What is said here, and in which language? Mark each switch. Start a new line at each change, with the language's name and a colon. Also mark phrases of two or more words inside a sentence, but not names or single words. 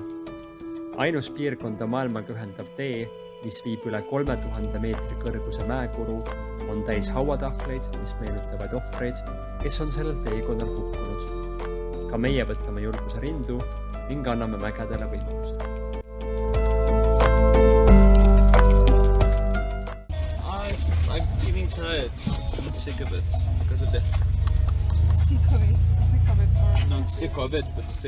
Estonian: Ainus piirkonda maailmaga ühendav tee, mis viib üle 3000 meetri kõrguse mäekuru, on täis hauatahvleid, mis meenutavad ohvreid, kes on sellel teekonnal hukkunud. Ka meie võtame julguse rindu ning anname mägedele võimaluse.
English: I'm sick of it because of the Sick of it. Sick of it. Or... not sick of it, but sick.